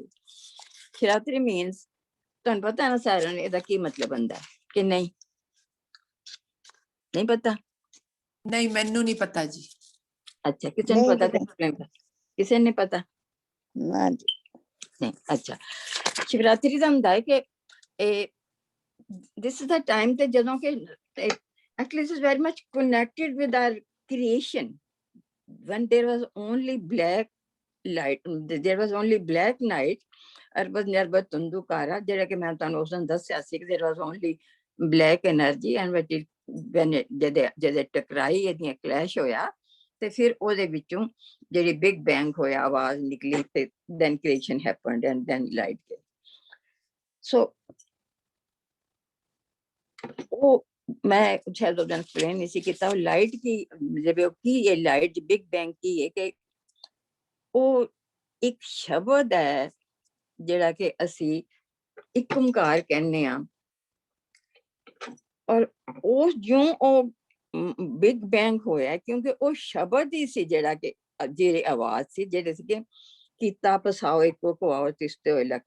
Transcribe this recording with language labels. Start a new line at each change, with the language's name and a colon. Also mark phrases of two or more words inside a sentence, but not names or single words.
Punjabi: ਸ਼ਿਵਰਾਤਰੀ ਮੀਨਸ ਤੁਹਾਨੂੰ ਪਤਾ ਨਾ ਸਾਰਿਆਂ ਨੂੰ ਇਹਦਾ ਕੀ ਮਤਲਬ ਹੁੰਦਾ ਕਿ ਨਹੀਂ? ਨਹੀਂ ਪਤਾ? ਨਹੀਂ, ਮੈਨੂੰ ਨਹੀਂ ਪਤਾ ਜੀ। ਅੱਛਾ, ਕਿਸੇ ਨੂੰ ਪਤਾ ਤਾਂ ਐਕਸਪਲੇਨ ਕਰ। ਕਿਸੇ ਨੇ ਪਤਾ? ਨਾ ਜੀ। ਨਹੀਂ। ਅੱਛਾ, ਸ਼ਿਵਰਾਤਰੀ ਦਾ ਹੁੰਦਾ ਹੈ ਕਿ
English: this is the time that
Punjabi: ਜਦੋਂ ਕਿ
English: actually this is very much connected with our creation. When there was only black light, there was only black night,
Punjabi: ਅਰਬਦ ਨਿਰਬਦ ਤੁੰਦੁਕਾਰਾ, ਜਿਹੜਾ ਕਿ ਮੈਂ ਤੁਹਾਨੂੰ ਉਸ ਦਿਨ ਦੱਸਿਆ ਸੀ ਕਿ
English: there was only black energy and when
Punjabi: ਜਦ ਟਕਰਾਈ, ਇਹਦੀਆਂ ਕਲੈਸ਼ ਹੋਇਆ ਤੇ ਫਿਰ ਉਹਦੇ ਵਿੱਚੋਂ ਜਿਹੜੀ
English: big bang
Punjabi: ਹੋਇਆ, ਆਵਾਜ਼ ਨਿਕਲੀ ਤੇ
English: then creation happened and then light came.
Punjabi: So ਉਹ ਮੈਂ ਸ਼ਾਇਦ ਉਹਦਾ ਐਕਸਪਲੇਨ ਨਹੀਂ ਸੀ ਕੀਤਾ। ਉਹ ਲਾਈਟ ਕੀ ਜਿਵੇਂ ਉਹ ਕੀ ਹੈ,
English: light big bang
Punjabi: ਕੀ ਹੈ ਕਿ ਉਹ ਇੱਕ ਸ਼ਬਦ ਹੈ ਜਿਹੜਾ ਕਿ ਅਸੀਂ ਇੱਕ ਓਂਕਾਰ ਕਹਿੰਦੇ ਆ। ਔਰ ਉਹ ਜਿਉਂ ਉਹ
English: big bang
Punjabi: ਹੋਇਆ ਕਿਉਂਕਿ ਉਹ ਸ਼ਬਦ ਹੀ ਸੀ ਜਿਹੜਾ ਕਿ ਜਿਹੜੀ ਆਵਾਜ਼ ਸੀ, ਜਿਹੜੇ ਸੀਗੇ ਕੀਤਾ ਪਸਾਓ ਇੱਕੋ ਕੁਆਓ ਤਿਸਤੇ ਹੋਏ ਲਾ।